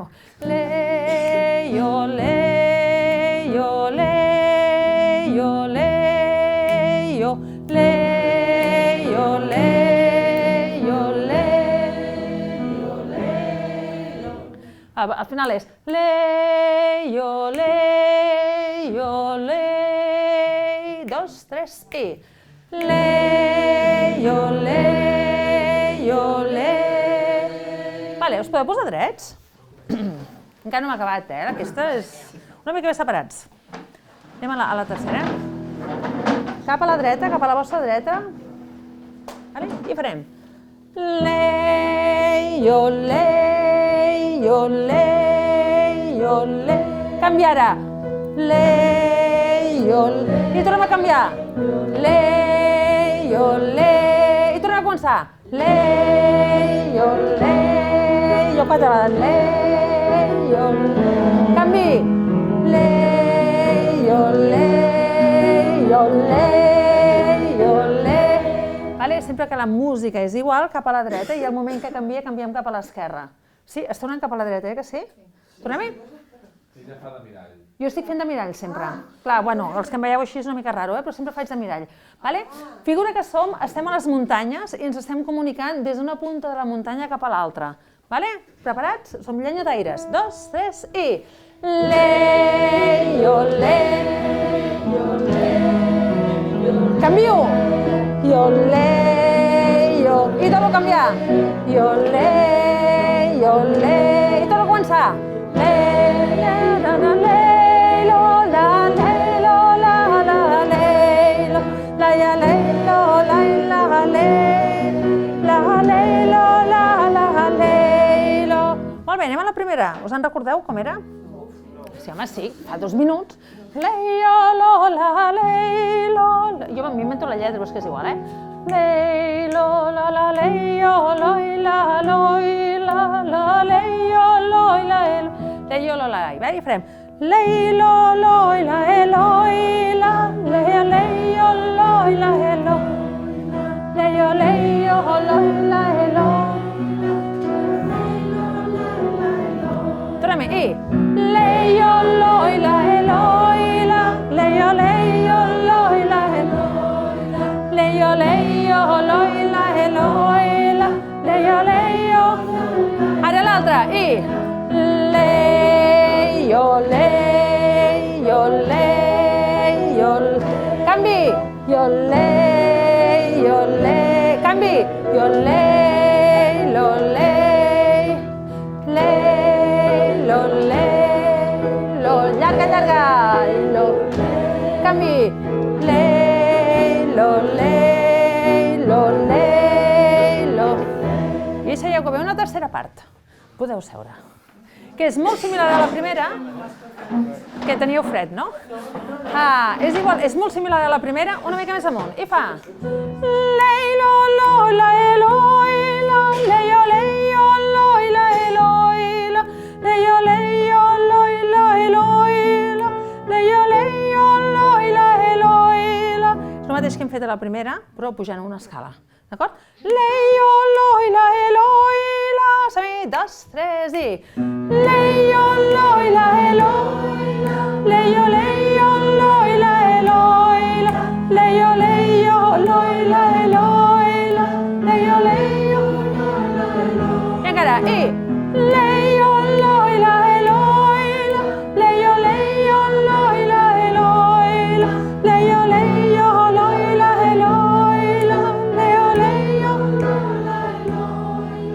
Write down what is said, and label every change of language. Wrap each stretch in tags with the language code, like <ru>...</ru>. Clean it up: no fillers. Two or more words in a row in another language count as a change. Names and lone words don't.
<ca>Leio, leio, leio, leio, leio, leio, leio, leio. Al final és leio, leio, leio, 2, 3, i. Leio, leio, leio. Vale, us podeu posar drets? Encara no m'ha acabat, Aquesta és una mica més separats. Anem a la tercera. Cap a la dreta, cap a la vostra dreta. I farem. Leio, leio, leio, leio. Canvia ara. Leio, leio. I tornem a canviar. Leio, leio. I tornem a començar. Leio, leio. 4 vegades. Leio, leio. Canvi. Leio, leio, leio, leio. Sempre que la música és igual, cap a la dreta, i al moment que canvia, canviem cap a l'esquerra. Sí? Està anant cap a la dreta, que sí? Tornem-hi? Sí, ja fa de mirall. Jo estic fent de mirall sempre. Clar, bueno, els que em veieu així és una mica raro, però sempre faig de mirall. Figura que estem a les muntanyes i ens estem comunicant des d'una punta de la muntanya cap a l'altra. Preparats? Som llenyotaires. 2, 3, i... Leio, leio, leio. Canvio. Jo leio. I torno a canviar. Jo leio, leio. I torno a començar. Leio, la, la, leilo, la, leilo, la, la, leilo. La, ya, leilo, la, la, leilo. La, leilo, la, anem a la primera. Us en recordeu com era? Sí, home, sí, fa 2 minuts. Leia, lola, leila... Jo m'invento la lletra, però és que és igual, Lei, lola, la, leia, loila, loila, la, leia, loila, leia, lola, i va, i farem leila, loila, loila, leia, leia, loila, leia, leia, loila, tornem-hi, leia, loila, loila, leia, leia, loila, leia, leia, loila, loila, leia, leia. Ara l'altra, i leio, leio, leio, canvi, jo leio, canvi, jo leio, leio, llarga, llarga, canvi, leilo, leilo, leilo. I sabeu que ve una tercera part, podeu seure, que és molt similar a la primera, que teníeu fred, no? És igual, és molt similar a la primera, una mica més amunt, i fa leilo, lola, eloila, leio, leio, loila, eloila, leio, leio, loila, eloila, leio, leio, loila, eloila. És el mateix que hem fet a la primera, però pujant una escala, d'acord? Leio, loila, eloila, som-hi, 2, 3 i leio, loila, eloila, leio, leio, loila, eloila, leio, leio, loila, eloila, leio, leio, loila, eloila. I encara, i leio, loila, eloila, leio, leio, loila, eloila, leio, leio, loila, eloila, leio, leio, loila, eloila.</ca>